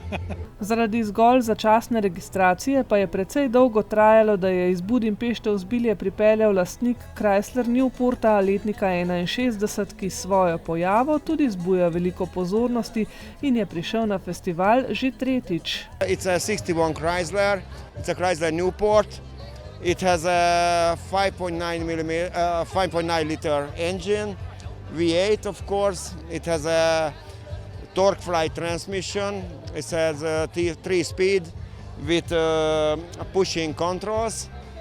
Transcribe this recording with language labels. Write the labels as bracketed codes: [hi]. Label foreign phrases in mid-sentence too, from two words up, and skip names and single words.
[sl] Zaradi zgolj začasne registracije pa je precej dolgo trajalo, da je iz Budimpešte v Zbilje pripeljal lastnik Chrysler Newporta letnika 61, ki s svojo pojavo tudi zbuja veliko pozornosti in je prišel na festival že tretjič. [en] It's a 61 Chrysler, it's a Chrysler Newport. It has a 5.9 liter engine. V8, of course. It has a TorqueFlite transmission. It has a 3-speed with pushing controls.